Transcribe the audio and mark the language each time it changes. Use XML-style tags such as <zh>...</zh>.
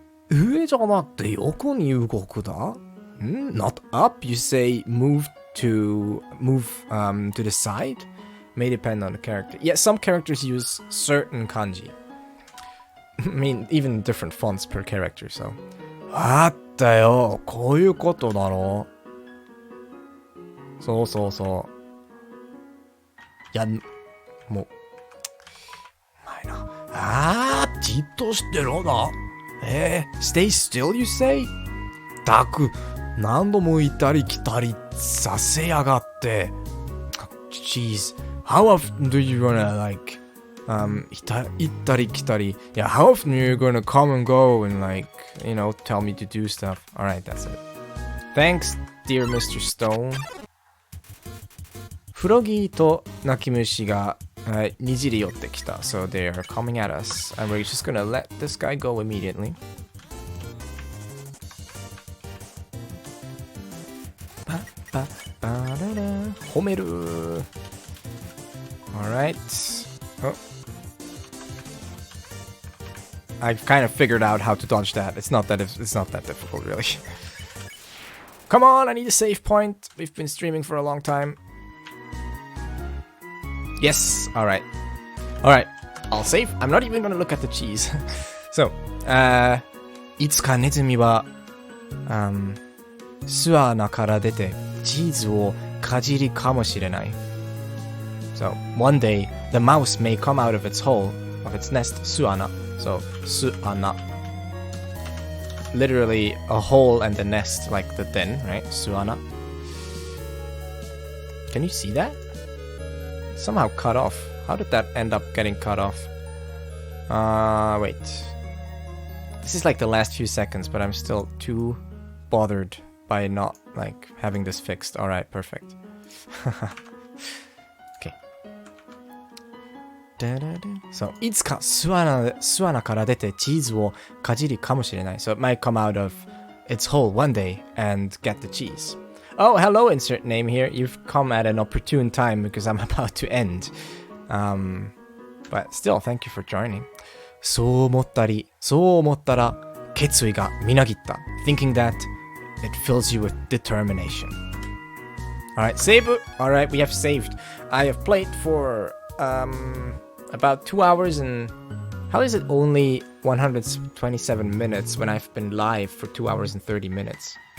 <ja>上じゃなくて横に動くだ</ja> <en>Not up, you say move to the side? May depend on the character. Yeah, some characters use certain kanji. I mean, even different fonts per character, so.</en> <ja>あったよ、こういうことだろそうそうそう。いや、もう、ないな。じっとしてろな。</ja> <en>stay still, you say?</en> <ja>たく、何度も行ったり来たりさせやがって。</ja> <en>Jeez, how often do you wanna like,</en> <ja>行ったり来たり。</ja> <en>Yeah, how often are you gonna come and go and like, you know, tell me to do stuff? Alright, that's it. Thanks, dear Mr. Stone.</en> <ja>フロギーとナキムシがにじり寄ってきた。</ja> <en>So they are coming at us. And we're just gonna let this guy go immediately.</en> <ja>パパパララ褒める Alright.</ja> <en>Oh. I've kind of figured out how to dodge that. It's not that difficult, really. Come on, I need a save point. We've been streaming for a long time. Yes, alright. Alright, I'll save. I'm not even gonna look at the cheese.</en> <ja>So, いつかネズミは、巣穴から出てチーズをかじりかもしれない。</ja> <en>So, one day, the mouse may come out of its hole, of its nest, 巣穴. So, 巣穴.Literally a hole and the nest, like the den, right?</en> <ja>巣穴.</ja> <en>Can you see that? Somehow cut off. How did that end up getting cut off? Wait. This is like the last few seconds, but I'm still too bothered by not like having this fixed. Alright, perfect. Okay.</en> <ja>So, いつか巣穴から出てチーズをかじりかもしれない.</ja> <en>So it might come out of its hole one day and get the cheese. Oh, hello, insert name here. You've come at an opportune time because I'm about to end. But still, thank you for joining.</en> <ja>そう思ったら、決意がみなぎった。</ja> <en>Thinking that it fills you with determination. Alright, save. Alright, we have saved. I have played for about 2 hours and... How is it only 127 minutes when I've been live for 2 hours and 30 minutes?</en>